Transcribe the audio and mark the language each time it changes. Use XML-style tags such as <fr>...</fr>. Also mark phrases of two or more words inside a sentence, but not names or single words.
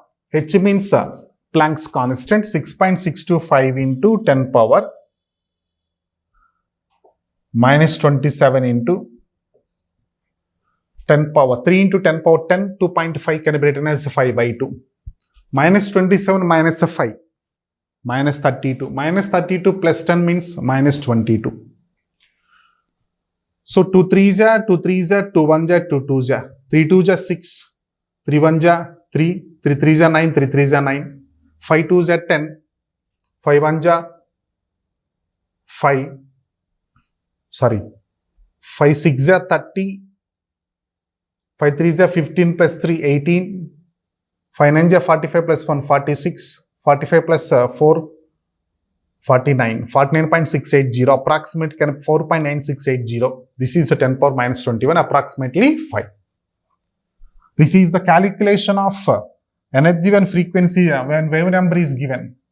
<en>H means Planck's constant, 6.625 into 10 power minus 27 into 10 power 3 into 10 power 10, 2.5 can be written as 5 by 2. Minus 27 minus 5 minus 32. Minus 32 plus 10 means minus 22. So 2 3 ja, 2 3 ja, 2 1 ja, 2 2 ja, 3 2 ja 6, 3 1 ja 3, 3 3 ja 9, 3 3 ja 9, 5 2 ja 10, 5 1 ja 5, sorry, 5 6 ja 30, 5 3 ja 15 plus 3, 18, 5 9 are 45 plus 1 46. 45 plus 4 49. 49.680 approximate 4.9680. This is a 10 power minus 21 approximately 5. This is the calculation of energy when frequency when wave number is given.</en>